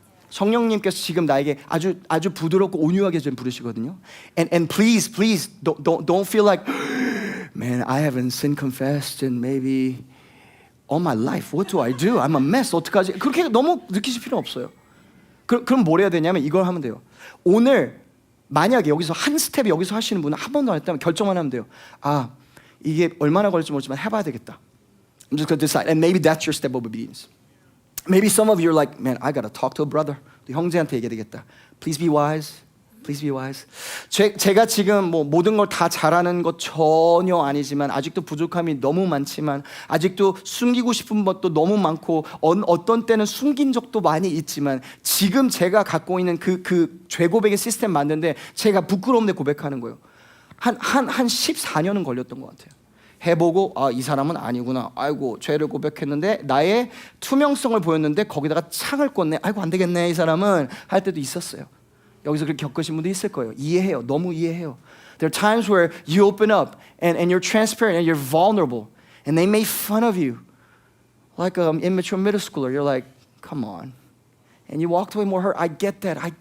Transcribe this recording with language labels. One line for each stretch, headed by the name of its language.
Korean: 성령님께서 지금 나에게 아주 부드럽고 온유하게 좀 부르시거든요.
English: And please don't feel like, man, I haven't sin confessed in maybe all my life. What do I do? I'm a mess.
Korean: 어떡하지? 그렇게 너무 느끼실 필요 없어요. 그럼 뭘 해야 되냐면 이걸 하면 돼요. 오늘 만약에 여기서 한 스텝 여기서 하시는 분은 한 번도 안 했다면 결정만 하면 돼요. 아, 이게 얼마나 걸릴지 모르지만 해봐야 되겠다.
English: I'm just going to decide. And maybe that's your step of obedience. Maybe some of you are like, man, I got to talk to a brother.
Korean: 형제한테 얘기해야 되겠다.
English: Please be wise. Please be wise.
Korean: 제가 지금 모든 걸 다 잘하는 것 전혀 아니지만 아직도 부족함이 너무 많지만 아직도 숨기고 싶은 것도 너무 많고 어떤 때는 숨긴 적도 많이 있지만 지금 제가 갖고 있는 그 죄고백의 시스템 만드는데 제가 부끄러움에 고백하는 거예요. 한 14년은 걸렸던 것 같아요. 해보고 이 사람은 아니구나. 아이고 죄를 고백했는데 나의 투명성을 보였는데 거기다가 창을 꽂네. 아이고 안 되겠네 이 사람은 할 때도 있었어요. 여기서 그렇게 겪으신 분도 있을 거예요. 이해해요. 너무 이해해요.
English: There are times where you open up and you're transparent and you're vulnerable and they make fun of you like an immature middle schooler. You're like, come on. And you walked away more hurt. I get that.